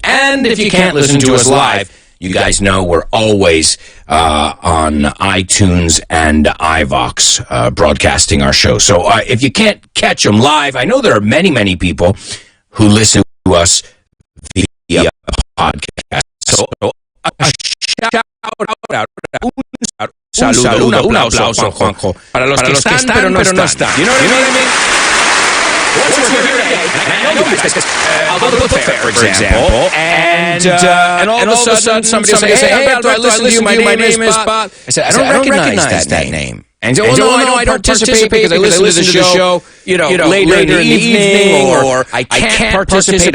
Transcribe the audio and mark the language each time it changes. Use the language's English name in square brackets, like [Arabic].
[English] And if you can't listen to us live, you guys know we're always on iTunes and iVox broadcasting our show. So if you can't catch them live, I know there are many, many people who listen to us via podcast. [Spanish] So un saludo, un aplauso, Juanjo, para los que están, pero no están. [English] You know what I mean? What's here today? I know because I'll go to the fair, for example, and all of a sudden somebody will say, hey, Alberto, I listen to you, my name is Bob. I said, I don't recognize that name. And so, no, I don't participate because I listen to the show, later in the evening, or I can't participate.